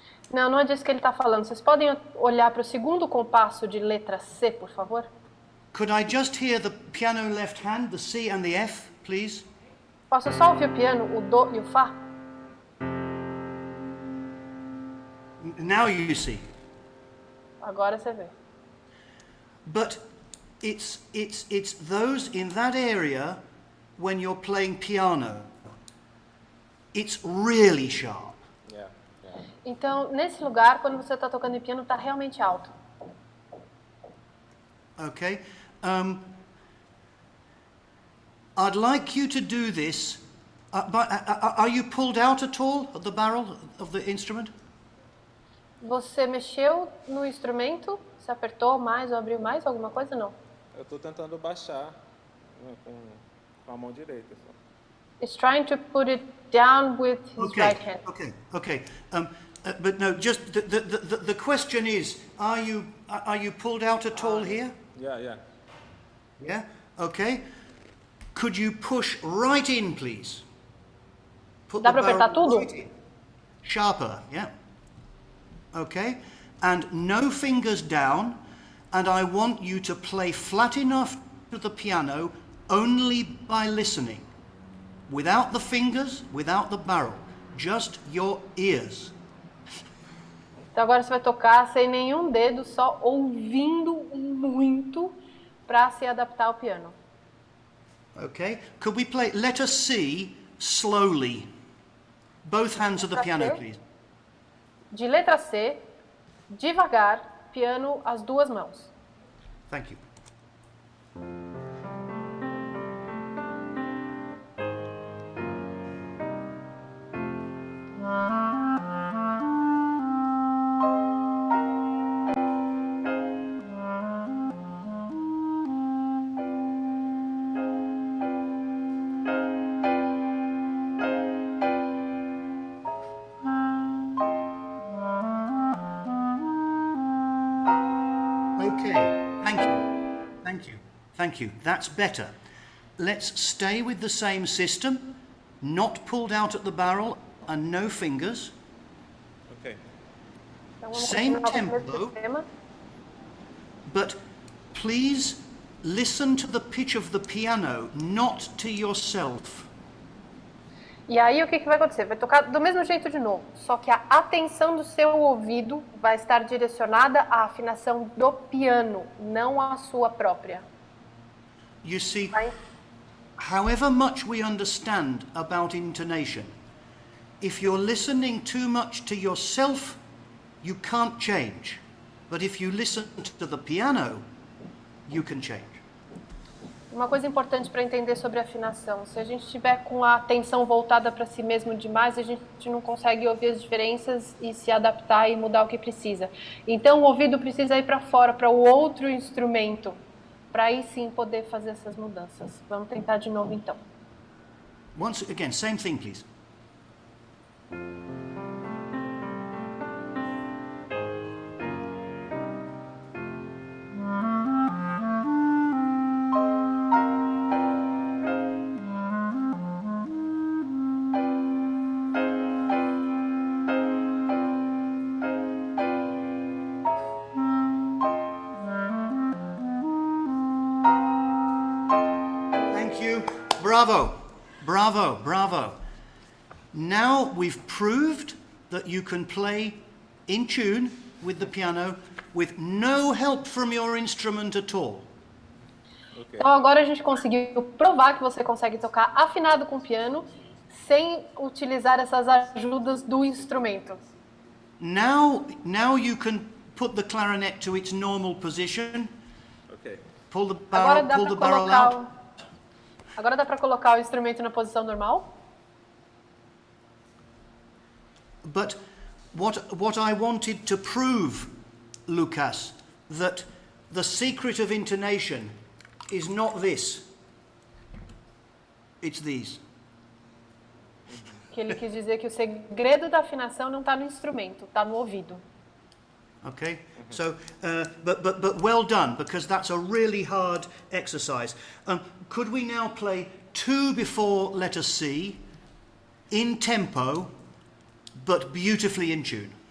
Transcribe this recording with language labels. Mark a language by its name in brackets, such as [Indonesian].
[Portuguese] Não é disso que ele está falando. Vocês podem olhar para o segundo compasso de letra C, por favor? [English] Could I just hear the piano left hand, the C and the F, please? [Portuguese] Posso só ouvir o piano, o Do e o Fá? [English] Now you see. [Portuguese] Agora você vê. [English] But it's those in that area when you're playing piano. It's really sharp. Yeah. [Portuguese] Então, nesse lugar, quando você está tocando piano, está realmente alto. [English] Okay. I'd like you to do this. Are you pulled out at all of the barrel of the instrument? [Portuguese] Você mexeu no instrumento? Você apertou mais ou abriu mais alguma coisa? Não. Eu estou tentando baixar, né, com a mão direita. Só. [English] He's trying to put it down with his right hand. Okay. But no, just the question is, are you pulled out at all here? Yeah. Yeah. Okay. Could you push right in, please? Put [Portuguese] Dá para apertar tudo? [English] right in. Sharper, yeah. Okay. And no fingers down. And I want you to play flat enough to the piano only by listening. Without the fingers, without the barrel. Just your ears. [Portuguese] Então agora você vai tocar sem nenhum dedo, só ouvindo muito para se adaptar ao piano. [English] Okay. Could we play letter C slowly? Both hands of the piano, please. [Portuguese] De letra C, devagar, piano, as duas mãos. [English] Thank you. Okay, thank you. Thank you. Thank you. That's better. Let's stay with the same system, not pulled out at the barrel and no fingers. Ok. [Portuguese] Então vamos [English] Same [Portuguese] continuar com o mesmo [English] tempo. [Portuguese] sistema. [English] But please listen to the pitch of the piano, not to yourself. [Portuguese] E aí o que vai acontecer? Vai tocar do mesmo jeito de novo, só que a atenção do seu ouvido vai estar direcionada à afinação do piano, não à sua própria. [English] You see, [Portuguese] Vai. [English] however much we understand about intonation, if you're listening too much to yourself, you can't change. But if you listen to the piano, you can change. [Portuguese] Uma coisa importante para entender sobre afinação, se a gente estiver com a atenção voltada para si mesmo demais, a gente não consegue ouvir as diferenças e se adaptar e mudar o que precisa. Então o ouvido precisa ir para fora, para o outro instrumento, para aí sim poder fazer essas mudanças. Vamos tentar de novo então. [English] Once again, same thing, please. Thank you. Bravo. Bravo. Bravo. Now we've proved that you can play in tune with the piano with no help from your instrument at all. Ok. [Portuguese] Então agora a gente conseguiu provar que você consegue tocar afinado com o piano sem utilizar essas ajudas do instrumento. [English] Now you can put the clarinet to its normal position. Ok. Pull the [Portuguese] Agora [English] barrel, [Portuguese] dá [English] pull the [Portuguese] para [English] barrel out. [Portuguese] colocar, agora dá para colocar o instrumento na posição normal. [English] But what I wanted to prove, Lucas, that the secret of intonation is not this. It's these. [Portuguese] Que ele quis dizer que o segredo da afinação não está no instrumento, está no ouvido. [English] Okay? So, but well done, because that's a really hard exercise. Could we now play 2 before letter C, in tempo, but beautifully in tune?